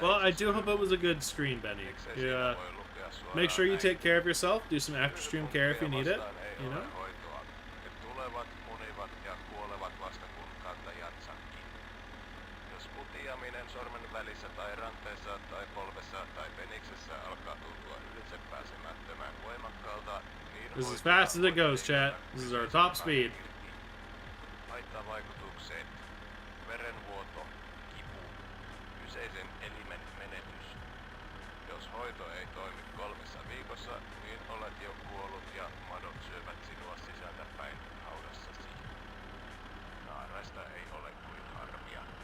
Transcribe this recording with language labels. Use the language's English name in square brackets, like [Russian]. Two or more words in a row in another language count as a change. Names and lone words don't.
[English] Well, I do hope it was a good stream, Benny. Yeah. Make sure you take care of yourself. Do some after stream care if you need it. You know. [Finnish] Ne tulevat, munivat ja kuolevat vasta kun kantajatsakin. Jos kutiaminen sormen välissä tai ranteessa tai polvessa tai peniksessä alkaa tuntua ylitsepääsemättömän voimakkaalta, niin [English] This is as fast as it goes, chat. This is our top speed. [Finnish] Haittavaikutukset, verenvuoto, kipu, kyseisen elimen menetys. Jos hoito ei toimi 3 viikossa, niin olet jo kuollut ja madot syövät sinua sisältäpäin haudassasi. Naaraista ei ole kuin harmia.